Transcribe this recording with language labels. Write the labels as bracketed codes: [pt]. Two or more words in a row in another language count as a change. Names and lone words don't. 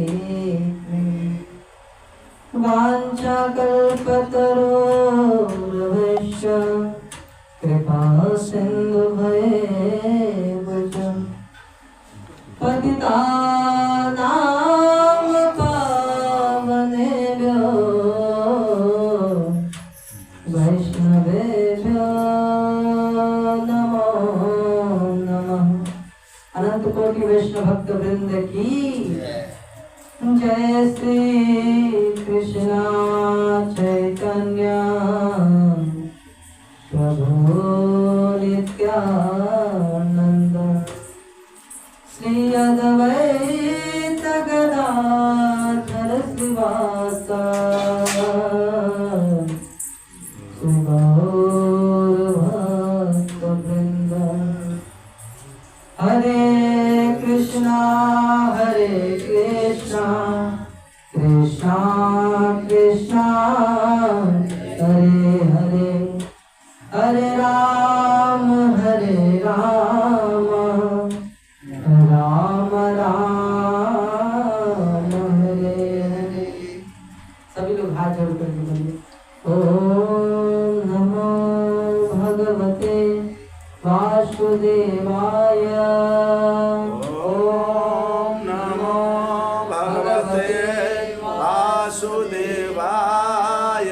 [sa] वाञ्छाकल्पतरुर्भ्यश्च कृपा सिन्धुभ्येव च पतितानां पावनेभ्यो वैष्णवेभ्यो नमो नमः। [hi] अनंत कोटि वैष्णव भक्त वृंद की जय। [sa] श्री कृष्ण चैतन्य नित्यानंद श्री अद्वैत गदाधर श्रीवासादि गौर भक्त वृंद। हरे कृष्णा कृष्णा कृष्णा हरे हरे, हरे राम राम राम हरे हरे। [hi] सभी लोग हाथ जोड़ करके बोलिए [sa] ओम नमो भगवते वासुदेवाय। ओम नमो भगवते वासुदेवाय।